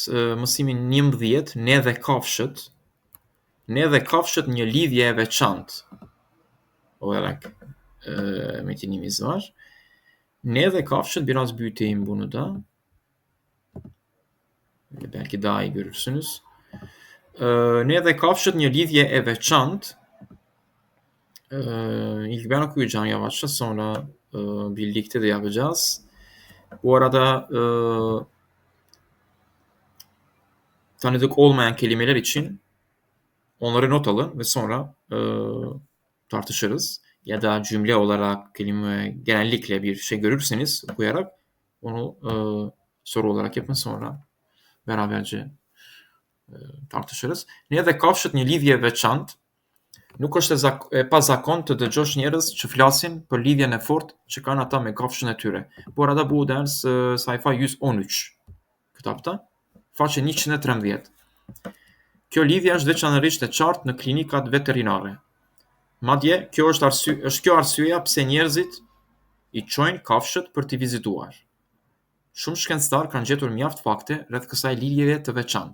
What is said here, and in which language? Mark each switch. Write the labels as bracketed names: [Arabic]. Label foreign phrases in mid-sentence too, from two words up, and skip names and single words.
[Albanian] mësimin 11, ne dhe kafshët. Ne dhe kafshët një lidhje e veçantë. [Turkish] Olarak metinimiz var. [Albanian] Ne dhe kafshët [Turkish] biraz büyüteyim bunu da. Belki daha iyi görürsünüz. [Albanian] Ne dhe kafshët një lidhje e veçantë. [Turkish] İlk ben okuyacağım yavaşça, sonra birlikte de yapacağız. Bu arada tanıdık olmayan kelimeler için onları not alın ve sonra tartışırız. Ya da cümle olarak kelime genellikle bir şey görürseniz okuyarak onu soru olarak yapın, sonra beraberce tartışırız. [Albanian] Ne dhe kafshët një lidhje veçantë. Nuk është e pazakon të dëgjosh njerëz që flasin për lidhjen e fortë që kanë ata me kafshën e tyre. [Turkish] Bu arada bu ders sayfa 113 kitapta, [Albanian] faqe 113. Kjo lidhje është veçanërisht e qartë në klinikat veterinare. Madje është kjo arsyeja pse njerëzit i çojnë kafshët për t'i vizituar. Shumë shkencëtar kanë gjetur mjaft fakte rreth kësaj lidhjeje të veçantë.